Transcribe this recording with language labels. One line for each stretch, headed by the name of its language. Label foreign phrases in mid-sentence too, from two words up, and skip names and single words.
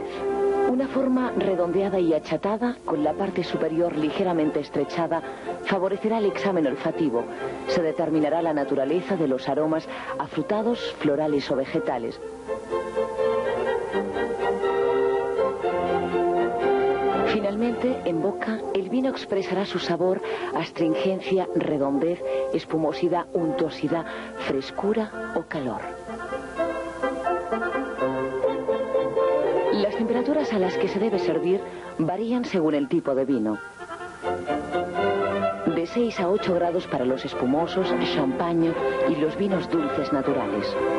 Spanish: Una forma redondeada y achatada, con la parte superior ligeramente estrechada, favorecerá el examen olfativo. Se determinará la naturaleza de los aromas afrutados, florales o vegetales. Finalmente, en boca, el vino expresará su sabor, astringencia, redondez, espumosidad, untuosidad, frescura o calor. Las temperaturas a las que se debe servir varían según el tipo de vino. De 6 a 8 grados para los espumosos, champagne y los vinos dulces naturales.